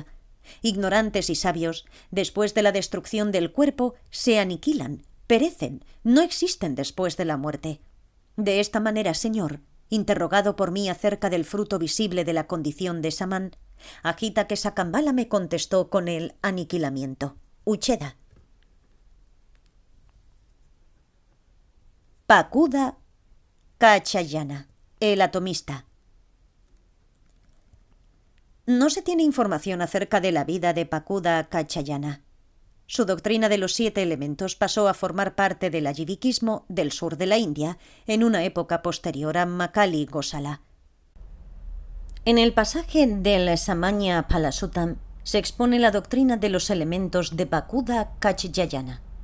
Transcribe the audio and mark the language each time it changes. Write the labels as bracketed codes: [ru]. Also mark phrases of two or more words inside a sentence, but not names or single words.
[es] Ignorantes y sabios, después de la destrucción del cuerpo, se aniquilan, perecen, no existen después de la muerte. De esta manera, señor, interrogado por mí acerca del fruto visible de la condición de samán, Ajita Kesakambala me contestó con el aniquilamiento. Ucheda. Pacuda Kachayana, el atomista. No se tiene información acerca de la vida de Pacuda Kachayana. Su doctrina de los 7 elementos pasó a formar parte del ayivikismo del sur de la India en una época posterior a Makali Gosala. En el pasaje del Samanya Palasuttam se expone la doctrina de los elementos de Pacuda Kachayana.